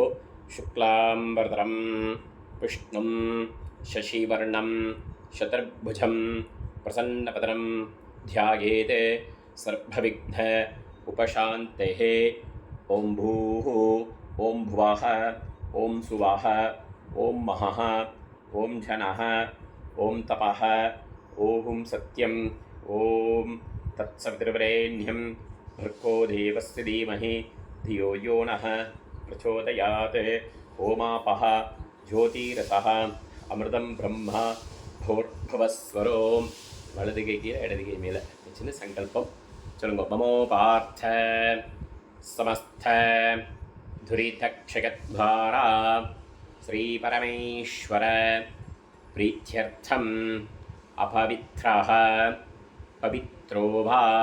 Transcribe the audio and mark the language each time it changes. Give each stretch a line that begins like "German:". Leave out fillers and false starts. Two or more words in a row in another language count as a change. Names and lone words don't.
Sanskrit: शुक्लाम्बरधरं विष्णुं शशिवर्णं चतुर्भुजम् प्रसन्नवदनं ध्यायेत् सर्वविघ्न उपशान्तये. ओं भूः ओं भुवः ओं सुवः ओं महः ओं जनः ओं तपः ओं सत्यम् ओं तत्सवितुर्वरेण्यम् भर्गो देवस्य धीमहि धियो यो नः प्रचोदयात्. ओमापः ज्योतिरसः अमृतं ब्रह्म भूर्भुवस्वरो.
Tamil: வலது கை கீழே இடது கை மேலே வச்சுன்னு சங்கல்பம் சொல்லுங்க.
Sanskrit: ममोपात्त समस्त दुरितक्षयद्वारा श्री परमेश्वर प्रीत्यर्थम् अपवित्रः पवित्रो वा